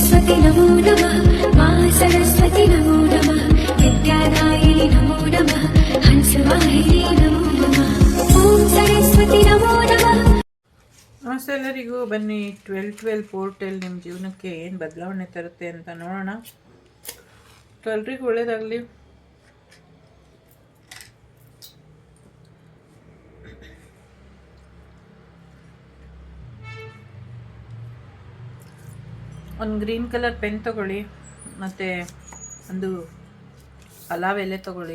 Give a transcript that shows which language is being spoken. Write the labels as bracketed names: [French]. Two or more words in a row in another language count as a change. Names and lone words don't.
[Sanskrit] नमो नमः मा सरस्वती नमो नमः विद्यादायिनी नमो नमः हंसवाहिनी नमो नमः ॐ सरस्वती नमो नमः. [Kannada] ನಮಸ್ತೆ ಎಲ್ಲರಿಗೂ. ಬನ್ನಿ 12-12 ಪೋರ್ಟಲ್ ನಿಮ್ಮ ಜೀವನಕ್ಕೆ ಏನು ಬದಲಾವಣೆ ತರುತ್ತೆ ಅಂತ ನೋಡೋಣ. ಎಲ್ರಿಗೂ ಒಳ್ಳೇದಾಗಲಿ. ಒಂದು [English] green colour pen [Kannada] ತಗೊಳ್ಳಿ ಮತ್ತು ಒಂದು ಪಲಾವ್ ಎಲೆ ತಗೊಳ್ಳಿ.